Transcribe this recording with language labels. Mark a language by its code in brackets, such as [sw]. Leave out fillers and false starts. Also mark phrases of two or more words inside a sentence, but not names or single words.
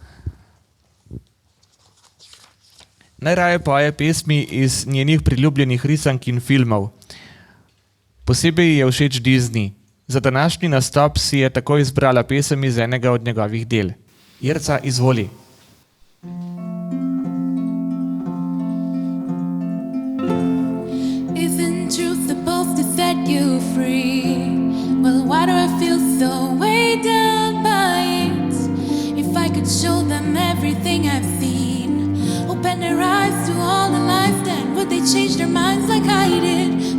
[sl] Najraje poje pesmi iz njenih priljubljenih risank in filmov. Posebej ji je všeč Disney. Za današnji nastop si je tako izbrala pesem iz enega od njegovih del. Jerca, izvoli. [en] Isn't truth supposed to set you free? Well, why do I feel so weighed down by it? If I could show them everything I've seen, open their eyes to all the lies, then would they change their minds like I did?